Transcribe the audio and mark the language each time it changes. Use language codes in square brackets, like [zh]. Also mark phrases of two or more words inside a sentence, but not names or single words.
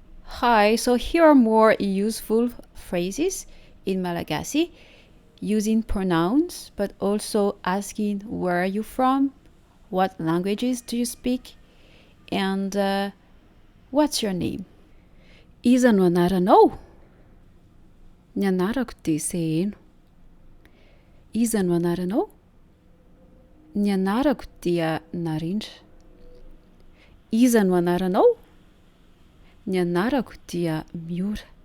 [en] Hi, so here are more useful phrases in Malagasy using pronouns, but also asking where are you from, what languages do you speak, and what's your name. [mg] Iza no anaranao? Ny anarako dia Seheno. Iza no anaranao? Ny anarako dia Narindra. Iza no anaranao? Ny anarako dia Miora.